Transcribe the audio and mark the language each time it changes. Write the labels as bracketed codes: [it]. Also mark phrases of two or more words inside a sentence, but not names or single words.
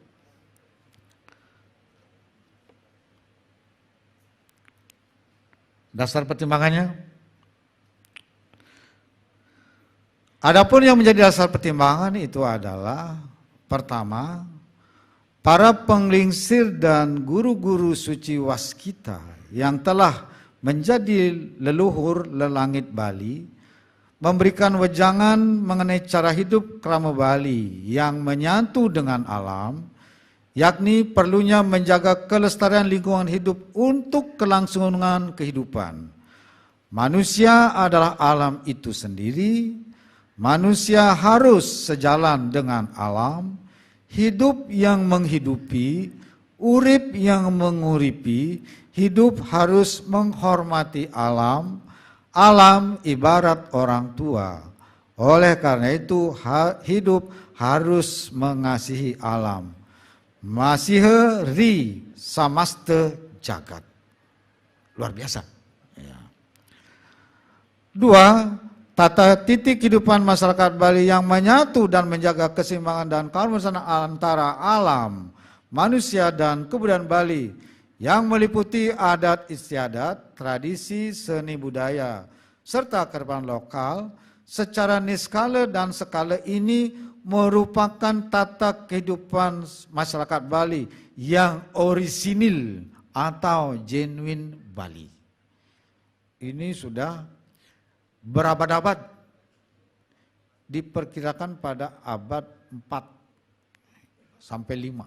[id] Dasar pertimbangannya. Adapun yang menjadi dasar pertimbangan itu adalah pertama, para penglingsir dan guru-guru suci waskita yang telah menjadi leluhur lelangit Bali memberikan wejangan mengenai cara hidup kerama Bali yang menyatu dengan alam, yakni perlunya menjaga kelestarian lingkungan hidup untuk kelangsungan kehidupan. Manusia adalah alam itu sendiri, manusia harus sejalan dengan alam, hidup yang menghidupi, urip yang menguripi, hidup harus menghormati alam, alam ibarat orang tua. Oleh karena itu hidup harus mengasihi alam. [kaw] Masihe ri samaste jagat. [id] Luar biasa. Ya. 2. Tata titik kehidupan masyarakat Bali yang menyatu dan menjaga keseimbangan dan keharmonisan antara alam, manusia dan kebudayaan Bali yang meliputi adat istiadat, tradisi, seni budaya, serta kearifan lokal secara niskala dan skala ini merupakan tata kehidupan masyarakat Bali yang orisinil atau genuine Bali. ini sudah berabad-abad, diperkirakan pada abad 4 sampai 5.